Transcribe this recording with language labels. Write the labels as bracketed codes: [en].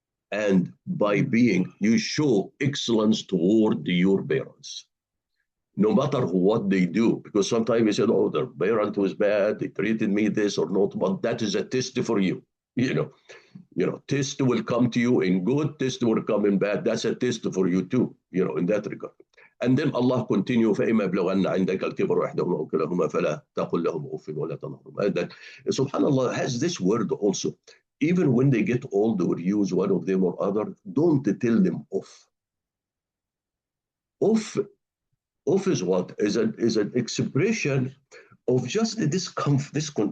[en] And by you show excellence toward your parents. no matter what they do. Because sometimes he said, oh, their parent was bad, they treated me this or not, but that is a test for you. You know, test will come to you in good, test will come in bad. That's a test for you too, in that regard. And then Allah continue, [ar] فإما يبلغن عندك الكبر إحداهما أو كلاهما فلا تقل لهم أف ولا تنهرهما. [en] That subhanallah has this word also. Even when they get old or use one of them or other, don't tell them off. Off, off is what? Is an expression of just the discomfort.